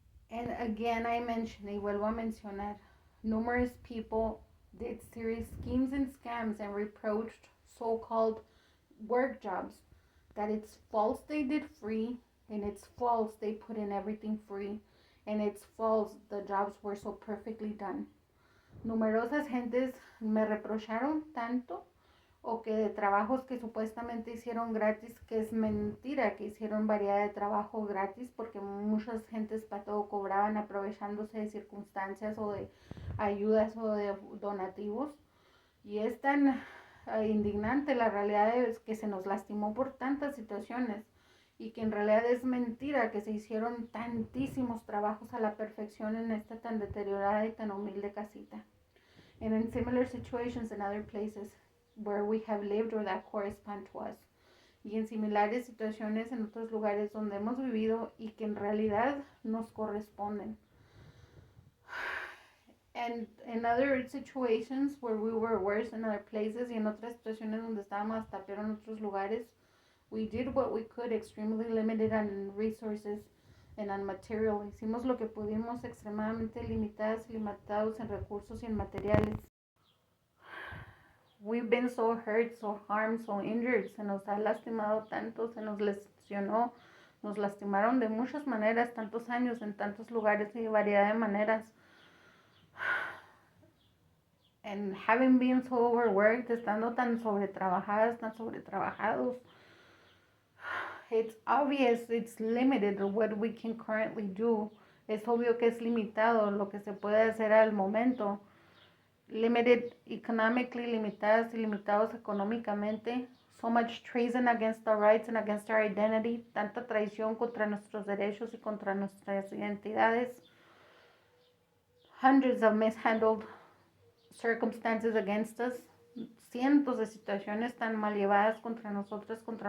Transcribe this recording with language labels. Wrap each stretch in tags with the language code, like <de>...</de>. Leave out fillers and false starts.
<en>And again,</en> <es>y vuelvo a mencionar,</es> <en>numerous people did serious schemes and scams and reproached so-called work jobs that it's false they did free, and it's false they put in everything free, and it's false the jobs were so perfectly done.</en> <es>Numerosas gentes me reprocharon tanto, o que de trabajos que supuestamente hicieron gratis, que es mentira que hicieron variedad de trabajo gratis, porque muchas gentes para todo cobraban aprovechándose de circunstancias o de ayudas o de donativos. Y es tan indignante la realidad es que se nos lastimó por tantas situaciones, y que en realidad es mentira que se hicieron tantísimos trabajos a la perfección en esta tan deteriorada y tan humilde casita.</es> <en>And in similar situations in other places where we have lived or that correspond to us.</en> <es>Y en similares situaciones en otros lugares donde hemos vivido y que en realidad nos corresponden.</es> <en>And in other situations where we were worse in other places,</en> <es>y en otras situaciones donde estábamos hasta peor en otros lugares,</es> <en>we did what we could, extremely limited on resources and on material.</en> <es>Hicimos lo que pudimos, extremadamente limitados en recursos y en materiales.</es> <en>We've been so hurt, so harmed, so injured.</en> <es>Se nos ha lastimado tanto, se nos lesionó, nos lastimaron de muchas maneras, tantos años, en tantos lugares y variedad de maneras.</es> <en>And having been so overworked,</en> <es>estando tan sobretrabajadas, tan sobretrabajados,</es> <en>it's obvious it's limited what we can currently do.</en> <es>Es obvio que es limitado lo que se puede hacer al momento.</es> <en>Limited economically,</en> <es>limitadas y limitados económicamente.</es> <en>So much treason against our rights and against our identity.</en> <es>Tanta traición contra nuestros derechos y contra nuestras identidades.</es> <en>Hundreds of mishandled circumstances against us.</en> <es>Cientos de situaciones tan mal llevadas contra nosotros.</es>